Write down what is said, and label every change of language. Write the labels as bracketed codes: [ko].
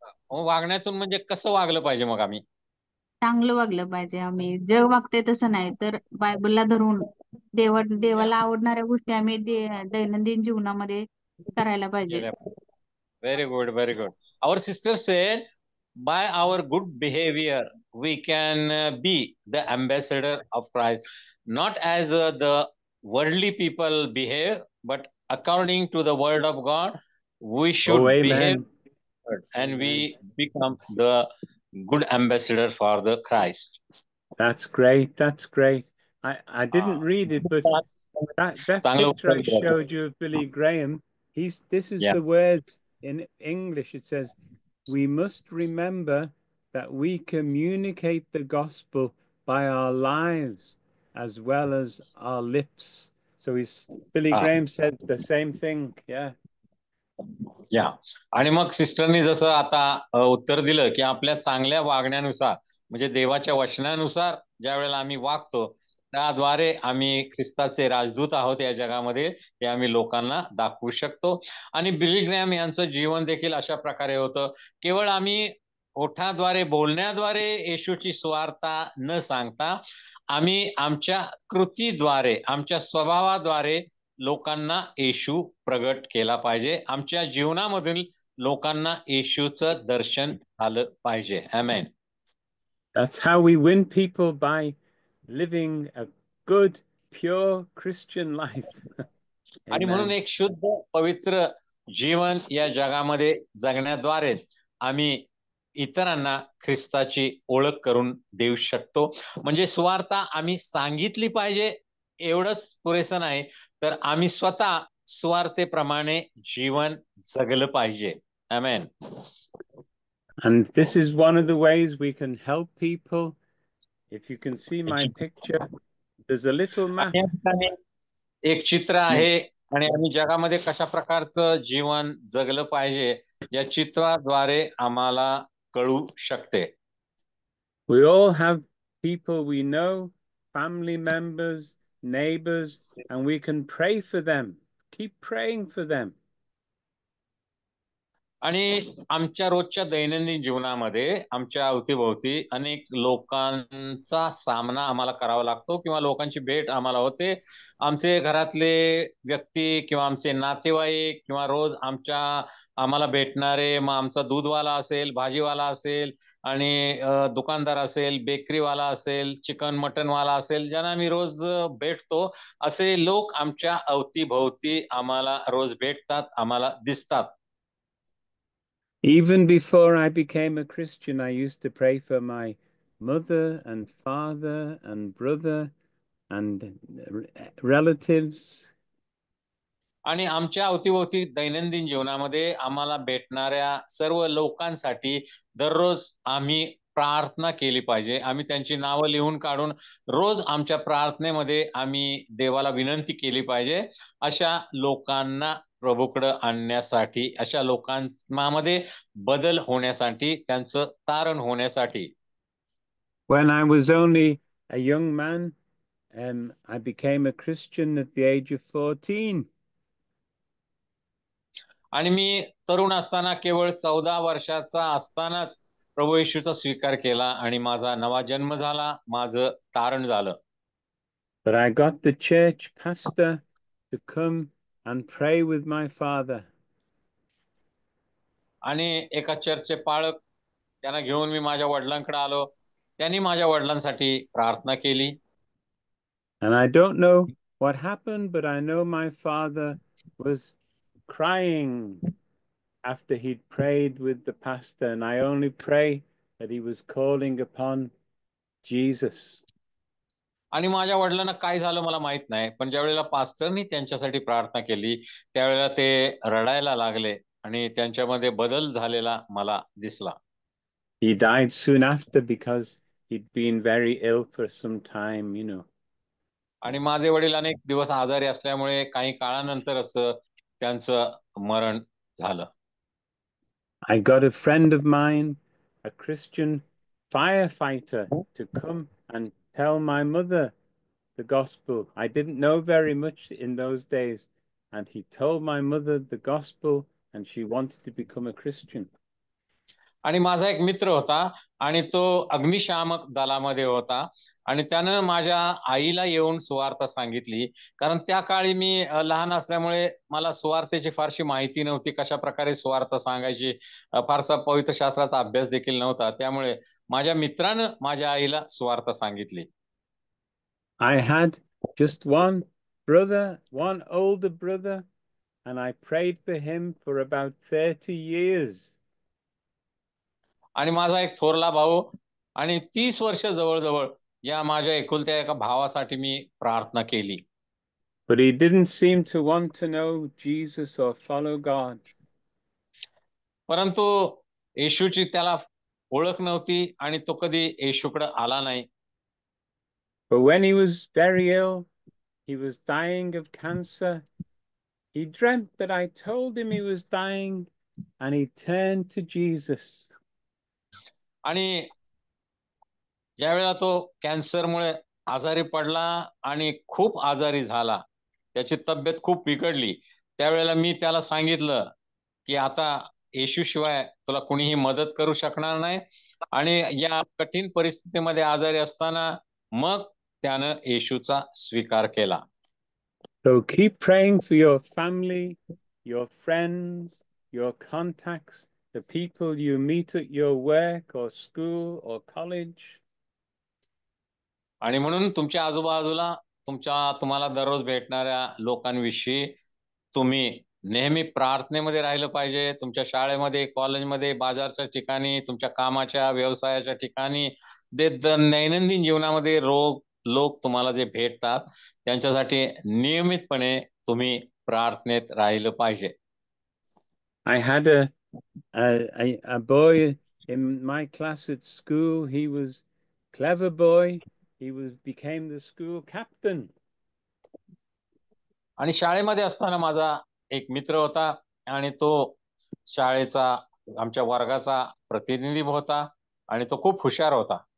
[mr] वागण्यातून म्हणजे कसं वागलं पाहिजे मग आम्ही? चांगलं वागलं पाहिजे. आम्ही जग वागते तसं नाही, तर बायबलला धरून देवाला आवडणाऱ्या गोष्टी आम्ही दैनंदिन जीवनामध्ये करायला पाहिजे. [en] Very good, very good. Our sister said, by our good behavior, we can be the ambassador of Christ, not as the worldly people behave, but according to the word of God, we should behave, and we become the good ambassador for the Christ. That's great. That's great. I didn't read it, but that picture I showed you of Billy Graham, this is the words in English. It says, we must remember that we communicate the gospel by our lives as well as our lips. So Billy Graham said the same thing. Yeah. [mr] या आणि मग सिस्टरनी जसं आता उत्तर दिलं की आपल्या चांगल्या वागण्यानुसार म्हणजे देवाच्या वचनानुसार ज्या वेळेला आम्ही वागतो त्याद्वारे आम्ही ख्रिस्ताचे राजदूत आहोत या जगामध्ये हे आम्ही लोकांना दाखवू शकतो. आणि बिली ग्रॅम यांचं जीवन देखील अशा प्रकारे होतं. केवळ आम्ही ओठाद्वारे बोलण्याद्वारे येशूची सुवार्ता न सांगता आम्ही आमच्या कृतीद्वारे आमच्या स्वभावाद्वारे लोकांना येशू प्रगट केला पाहिजे. आमच्या जीवनामधील लोकांना येशूचं दर्शन झालं पाहिजे. आमेन. [en] That's how we win people, by living a good, pure Christian life. [mr] आणि म्हणून एक शुद्ध पवित्र जीवन या जगामध्ये जगण्याद्वारे आम्ही इतरांना ख्रिस्ताची ओळख करून देऊ शकतो. म्हणजे सुवार्ता आम्ही सांगितली पाहिजे एवढंच पुरेसं नाही, तर आम्ही स्वतः सुवार्तेप्रमाणे जीवन जगलं पाहिजे. आमेन. [en] And this is one of the ways we can help people. If you can see my picture, there's a little map. [mr] एक चित्र आहे आणि आम्ही जगामध्ये कशा प्रकारचं जीवन जगलं पाहिजे या चित्राद्वारे आम्हाला कळू शकते. [en] We all have people we know, family members, neighbors, and we can pray for them. Keep praying for them. [mr] आणि आमच्या रोजच्या दैनंदिन जीवनामध्ये आमच्या अवतीभोवती अनेक लोकांचा सामना आम्हाला करावा लागतो किंवा लोकांची भेट आम्हाला होते. आमचे घरातले व्यक्ती किंवा आमचे नातेवाईक किंवा रोज आम्हाला भेटणारे, मग आमचा दूधवाला असेल, भाजीवाला असेल आणि दुकानदार असेल, बेकरीवाला असेल, चिकन मटनवाला असेल, ज्यांना आम्ही रोज भेटतो, असे लोक आमच्या अवतीभोवती आम्हाला रोज भेटतात, आम्हाला दिसतात. [en] Even before I became a Christian, I used to pray for my mother and father and brother and relatives. [mr] आणि आमच्या अवतीभोवती दैनंदिन जीवनामध्ये आम्हाला भेटणाऱ्या सर्व लोकांसाठी दररोज आम्ही प्रार्थना केली पाहिजे. आम्ही त्यांची नावं लिहून काढून रोज आमच्या प्रार्थनेमध्ये आम्ही देवाला विनंती केली पाहिजे, अशा लोकांना प्रभूकडे आणण्यासाठी, अशा लोकांमध्ये बदल होण्यासाठी, त्यांचं तारण होण्यासाठी. [en] When I was only a young man, I became a Christian at the age of 14. [mr] आणि मी तरुण असताना केवळ 14 वर्षाचा असतानाच प्रभू येशूचा स्वीकार केला आणि माझा नवा जन्म झाला, माझं तारण झालं. [en] But I got the church pastor to come and pray with my father. [mr] आणि एका चर्चचे पाळक त्यांना घेऊन मी माझ्या वडिलांकडे आलो. त्यांनी माझ्या वडिलांसाठी प्रार्थना केली. [en] And I don't know what happened, but I know my father was crying after he'd prayed with the pastor, and I only pray that he was calling upon Jesus. [mr] आणि माझ्या वडिलांना काय झालं मला माहित नाही, पण ज्या वेळेला पास्टरनी त्यांच्यासाठी प्रार्थना केली त्यावेळेला ते रडायला लागले आणि त्यांच्यामध्ये बदल झालेला मला दिसला. [en] He died soon after because he'd been very ill for some time, you know. [mr] आणि माझे वडील अनेक दिवस आजारी असल्यामुळे काही काळानंतरच त्यांचं मरण झालं. [en] I got a friend of mine, a Christian firefighter, to come and tell my mother the gospel. I didn't know very much in those days, and he told my mother the gospel, and she wanted to become a Christian. [mr] आणि माझा एक मित्र होता आणि तो अग्निशामक दलामध्ये होता आणि त्यानं माझ्या आईला येऊन सुवार्ता सांगितली. कारण त्या काळी मी लहान असल्यामुळे मला सुवार्तेची फारशी माहिती नव्हती, कशा प्रकारे सुवार्ता सांगायची, फारसा पवित्र शास्त्राचा अभ्यास देखील नव्हता. त्यामुळे माझ्या मित्रानं माझ्या आईला सुवार्ता सांगितली. [en] I had just one brother, one older brother, and I prayed for him for about 30 years. [mr] आणि माझा एक थोरला भाऊ आणि 30 वर्ष जवळजवळ या माझ्या एकुलत्या एका भावासाठी मी प्रार्थना केली. [en] But he didn't seem to want to know Jesus or follow God. [mr] परंतु येशूची त्याला ओळख नव्हती आणि तो कधी येशूकडे आला नाही. [en] But when he was very ill, he was dying of cancer. He dreamt that I told him he was dying, and he turned to Jesus. [mr] आणि ज्यावेळेला तो कॅन्सरमुळे आजारी पडला आणि खूप आजारी झाला, त्याची तब्येत खूप बिघडली, त्यावेळेला मी त्याला सांगितलं की आता येशूशिवाय तुला कुणीही मदत करू शकणार नाही. आणि या कठीण परिस्थितीमध्ये आजारी असताना मग त्यानं येशूचा स्वीकार केला. [en] So keep praying for your family, your friends, your contacts, the people you meet at your work or school or college. [mr] आणि म्हणून तुमच्या आजूबाजूला तुम्हाला दररोज भेटणाऱ्या लोकांविषयी तुम्ही नेहमी प्रार्थनेमध्ये राहिलं पाहिजे. तुमच्या शाळेमध्ये, कॉलेजमध्ये, बाजारच्या ठिकाणी, तुमच्या कामाच्या, व्यवसायाच्या ठिकाणी, दैनंदिन जीवनामध्ये लोक तुम्हाला जे भेटतात त्यांच्यासाठी नियमितपणे तुम्ही प्रार्थनेत राहिलं पाहिजे. [en] I had a boy in my class at school. He was clever boy. He became the school captain. [mr] आणि शाळेमध्ये असताना माझा एक मित्र होता आणि तो शाळेचा आमच्या वर्गाचा प्रतिनिधी होता आणि तो खूप हुशार होता.